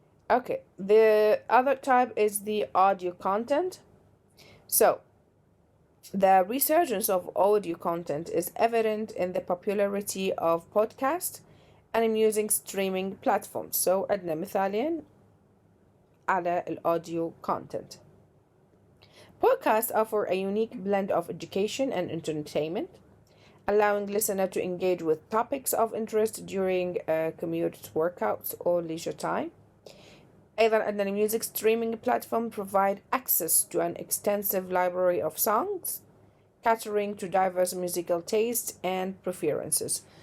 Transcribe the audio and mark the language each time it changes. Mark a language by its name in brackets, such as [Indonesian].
[English] Okay, the other type is the audio content. So, the resurgence of audio content is evident in the popularity of podcasts and music streaming platforms. [Arabic] So, عندنا مثالين على الaudio content. [English] Podcasts offer a unique blend of education and entertainment, allowing listeners to engage with topics of interest during commute, workouts, or leisure time. [Arabic] أيضا عندنا [English] music streaming platform provide access to an extensive library of songs, catering to diverse musical tastes and preferences.